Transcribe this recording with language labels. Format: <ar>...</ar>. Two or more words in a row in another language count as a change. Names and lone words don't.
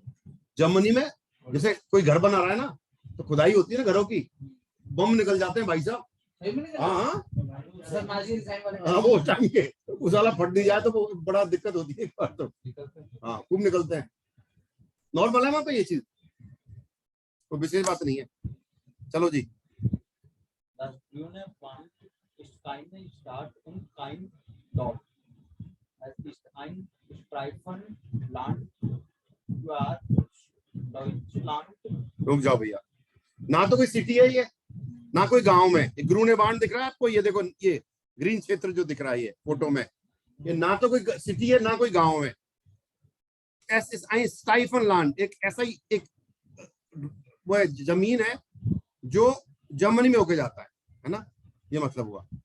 <hi>जर्मनी में जैसे कोई घर बना रहा है ना, तो खुदाई होती है ना घरों की, बम निकल जाते हैं भाई साहब। हाँ हाँ हाँ, वो टाइम के उजाला फट नहीं जाए तो वो बड़ा दिक्कत होती है एक बार तो। हाँ खूब निकलते हैं, नॉर्मल है वहां पे ये चीज, कोई विशेष बात नहीं है। चलो जी।</hi> <de>Das grüne Band ist keine Stadt und kein Dorf. Es ist ein Streifenland für Deutschland.</de> <hi>रुक जाओ भैया, ना तो कोई सिटी है ये, ना कोई गांव में। ग्रूने बांड दिख रहा है आपको, ये देखो ये ग्रीन क्षेत्र जो दिख रहा है ये फोटो में, ये ना तो कोई सिटी है ना कोई गांव में। स्टाइफन लैंड एक ऐसा ही एक वो जमीन है जो जर्मनी में होके जाता है ना, ये मतलब हुआ।</hi>